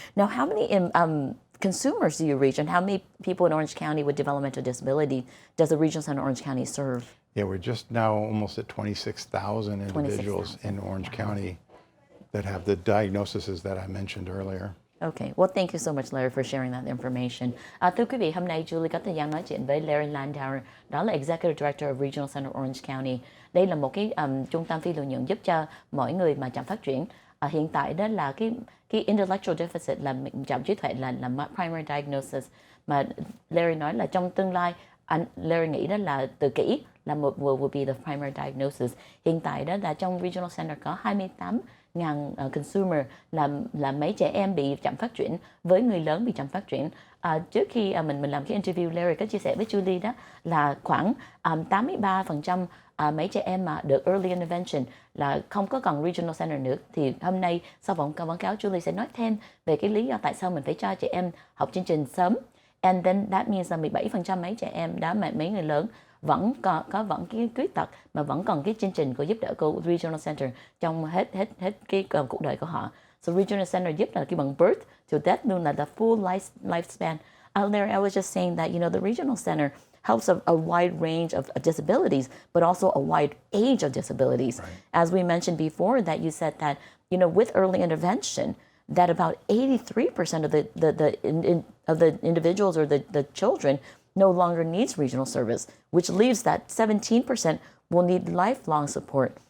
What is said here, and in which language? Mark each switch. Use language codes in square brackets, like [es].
[en] Now, how many consumers do you reach, and how many people in Orange County with developmental disability does the Regional Center Orange County serve? Yeah, we're just now almost at 26,000 individuals in Orange County that have the diagnoses that I mentioned earlier. Okay, well, thank you so much, Larry, for sharing that information. [vi] Thưa quý vị, hôm nay Julie có thời gian nói chuyện với Larry Landauer, đó là Executive Director of Regional Center Orange County. Đây là một cái trung tâm phi lợi nhuận giúp cho mọi người mà chậm phát triển. Hiện tại đó là cái intellectual deficit, là chậm trí tuệ là primary diagnosis, mà Larry nói là trong tương lai, Larry nghĩ đó là tự kỷ là [en] will be the primary diagnosis. [vi] Hiện tại đó là trong Regional Center có 28,000 consumer, là mấy trẻ em bị chậm phát triển với người lớn bị chậm phát triển. Trước khi mình làm cái interview, Larry có chia sẻ với Julie đó là khoảng 83% mấy trẻ em mà được early intervention là không có còn regional center nữa. Thì hôm nay sau quảng cáo, Julie sẽ nói thêm về cái lý do tại sao mình phải cho trẻ em học chương trình sớm. [en] And then that means [vi] là 17% mấy trẻ em đó, mà mấy người lớn vẫn có cái khuyết tật mà vẫn còn cái chương trình của giúp đỡ của Regional Center trong hết cái cuộc đời của họ. [en] So Regional Center [vi] giúp là cái bằng [en] birth to death [vi] luôn, là [en] the full lifespan. Larry, I was just saying that, the Regional Center helps a wide range of disabilities, but also a wide age of disabilities. Right. As we mentioned before, that you said that, with early intervention, that about 83% of the individuals or the children no longer needs regional service, which leaves that 17% will need lifelong support.